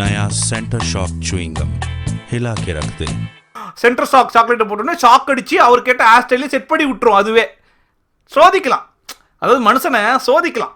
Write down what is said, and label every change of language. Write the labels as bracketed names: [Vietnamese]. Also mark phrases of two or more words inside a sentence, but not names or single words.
[Hindi] सेंटर शॉक [English] chewing gum [Hindi] हिला के रख दे [Tamil] சென்டர் ஷாக் சாக்லேட்டை போட்டோன்னே ஷாக் அடிச்சு அவர் கேட்ட [English] hair style [Tamil] செட் பண்ணி விட்டுரும். அதுவே சோதிக்கலாம், அதாவது மனுஷனை சோதிக்கலாம்.